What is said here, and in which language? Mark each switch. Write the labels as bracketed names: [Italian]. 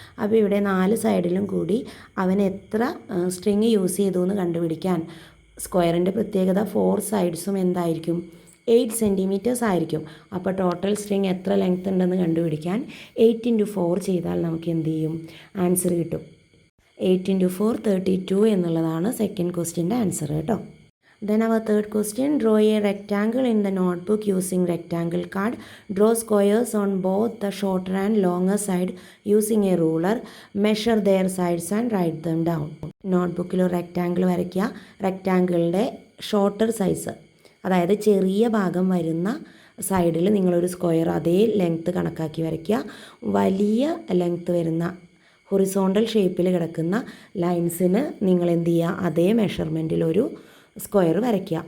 [Malayalam] അപ്പോൾ ഇവിടെ 4 സൈഡിലും കൂടി അവൻ എത്ര സ്ട്രിങ് യൂസ് ചെയ്തു എന്ന് കണ്ടുപിടിക്കാൻ, സ്ക്വയറിൻ്റെ പ്രത്യേകത 4 സൈഡ്സും എന്തായിരിക്കും, 8 centimeters ആയിരിക്കും. അപ്പോൾ ടോട്ടൽ സ്ട്രിങ് എത്ര ലെങ്ത്ത് ഉണ്ടെന്ന് കണ്ടുപിടിക്കാൻ 8 × 4 ചെയ്താൽ നമുക്ക് എന്ത് ചെയ്യും, ആൻസർ കിട്ടും. 8 × 4 32 എന്നുള്ളതാണ് സെക്കൻഡ് ക്വസ്റ്റ്യൻ്റെ ആൻസർ കേട്ടോ. [English] Then our third question, draw a rectangle in the notebook using rectangle card. Draw squares on both the shorter and longer side using a ruler. Measure their sides and write them down. [Malayalam] നോട്ട്ബുക്കിൽ ഒരു rectangle വരയ്ക്കുക. റെക്റ്റാങ്കിളിൻ്റെ shorter size, അതായത് ചെറിയ ഭാഗം വരുന്ന സൈഡിൽ നിങ്ങളൊരു square അതേ length കണക്കാക്കി വരയ്ക്കുക. വലിയ ലെങ്ത്ത് വരുന്ന ഹൊറിസോണ്ടൽ ഷേപ്പിൽ കിടക്കുന്ന ലൈൻസിന് നിങ്ങൾ എന്ത് ചെയ്യുക, അതേ മെഷർമെൻറ്റിലൊരു സ്ക്വയർ വരയ്ക്കുക.